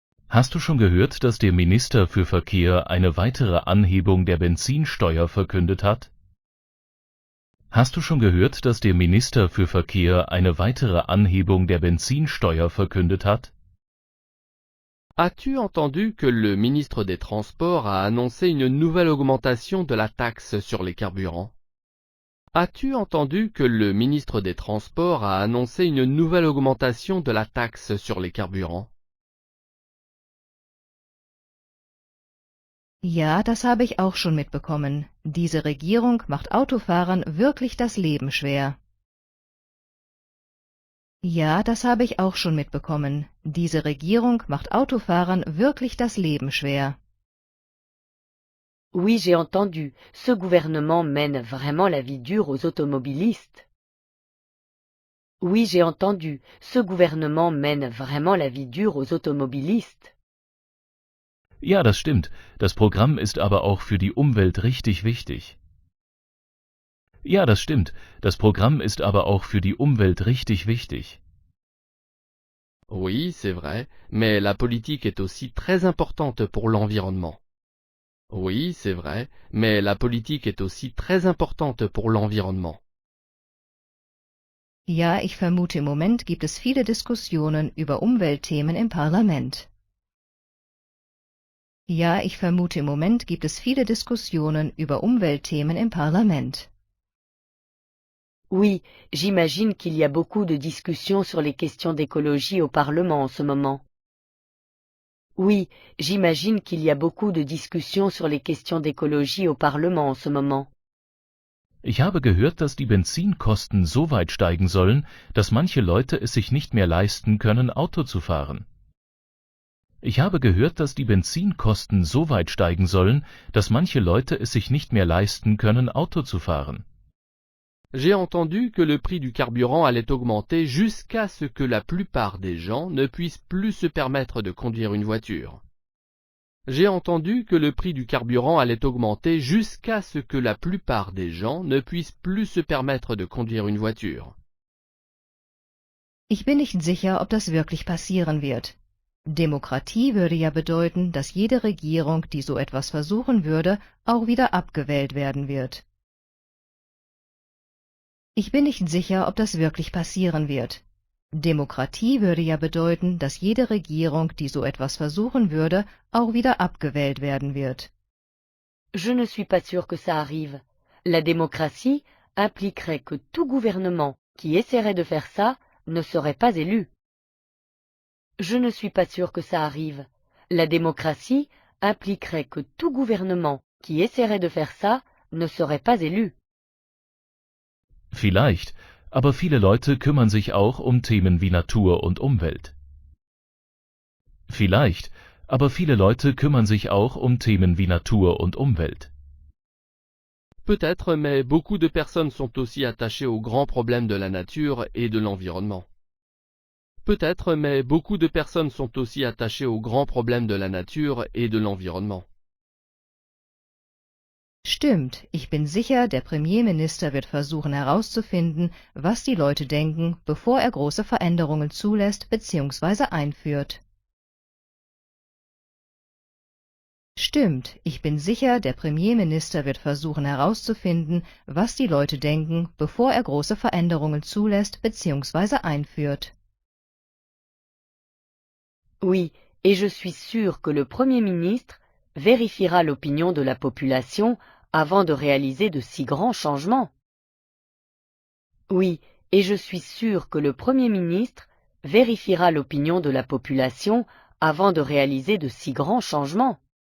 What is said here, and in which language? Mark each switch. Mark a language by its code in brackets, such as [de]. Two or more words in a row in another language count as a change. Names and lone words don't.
[de] Hast du schon gehört, dass der Minister für Verkehr eine weitere Anhebung der Benzinsteuer verkündet hat? Hast du schon gehört, dass der Minister für Verkehr eine weitere Anhebung der Benzinsteuer verkündet hat? [fr] As-tu entendu que le ministre des Transports a annoncé une nouvelle augmentation de la taxe sur les carburants? As-tu entendu que le ministre des Transports a annoncé une nouvelle augmentation de la taxe sur les carburants? [de] Ja, das habe ich auch schon mitbekommen. Diese Regierung macht Autofahrern wirklich das Leben schwer. Ja, das habe ich auch schon mitbekommen. Diese Regierung macht Autofahrern wirklich das Leben schwer. [fr] Oui, j'ai entendu. Ce gouvernement mène vraiment la vie dure aux automobilistes. Oui, j'ai entendu. Ce gouvernement mène vraiment la vie dure aux automobilistes. [de] Ja, das stimmt. Das Programm ist aber auch für die Umwelt richtig wichtig. Ja, das stimmt. Das Programm ist aber auch für die Umwelt richtig wichtig. [fr] Oui, c'est vrai, mais la politique est aussi très importante pour l'environnement. Oui, c'est vrai, mais la politique est aussi très importante pour l'environnement. [de] Ja, ich vermute, im Moment gibt es viele Diskussionen über Umweltthemen im Parlament. Ja, ich vermute, im Moment gibt es viele Diskussionen über Umweltthemen im Parlament. [fr] Oui, j'imagine qu'il y a beaucoup de discussions sur les questions d'écologie au Parlement en ce moment. Oui, j'imagine qu'il y a beaucoup de discussions sur les questions d'écologie au Parlement en ce moment. [de] Ich habe gehört, dass die Benzinkosten so weit steigen sollen, dass manche Leute es sich nicht mehr leisten können, Auto zu fahren. Ich habe gehört, dass die Benzinkosten so weit steigen sollen, dass manche Leute es sich nicht mehr leisten können, Auto zu fahren. [fr] J'ai entendu que le prix du carburant allait augmenter jusqu'à ce que la plupart des gens ne puissent plus se permettre de conduire une voiture. J'ai entendu que le prix du carburant allait augmenter jusqu'à ce que la plupart des gens ne puissent plus se permettre de conduire une voiture. [de] Ich bin nicht sicher, ob das wirklich passieren wird. Demokratie würde ja bedeuten, dass jede Regierung, die so etwas versuchen würde, auch wieder abgewählt werden wird. Ich bin nicht sicher, ob das wirklich passieren wird. Demokratie würde ja bedeuten, dass jede Regierung, die so etwas versuchen würde, auch wieder abgewählt werden wird. [fr] Je ne suis pas sûr que ça arrive. La démocratie impliquerait que tout gouvernement qui essaierait de faire ça ne serait pas élu. Je ne suis pas sûr que ça arrive. La démocratie impliquerait que tout gouvernement qui essaierait de faire ça ne serait pas élu. [de] Vielleicht, aber viele Leute kümmern sich auch um Themen wie Natur und Umwelt. Vielleicht, aber viele Leute kümmern sich auch um Themen wie Natur und Umwelt. [fr] Peut-être, mais beaucoup de personnes sont aussi attachées aux grands problèmes de la nature et de l'environnement. Peut-être, mais beaucoup de personnes sont aussi attachées aux grands problèmes de la nature et de l'environnement. [de] Stimmt, ich bin sicher, der Premierminister wird versuchen herauszufinden, was die Leute denken, bevor er große Veränderungen zulässt bzw. einführt. Stimmt, ich bin sicher, der Premierminister wird versuchen herauszufinden, was die Leute denken, bevor er große Veränderungen zulässt bzw. einführt. [fr] Oui, et je suis sûr que le Premier ministre vérifiera l'opinion de la population avant de réaliser de si grands changements. Oui, et je suis sûr que le Premier ministre vérifiera l'opinion de la population avant de réaliser de si grands changements.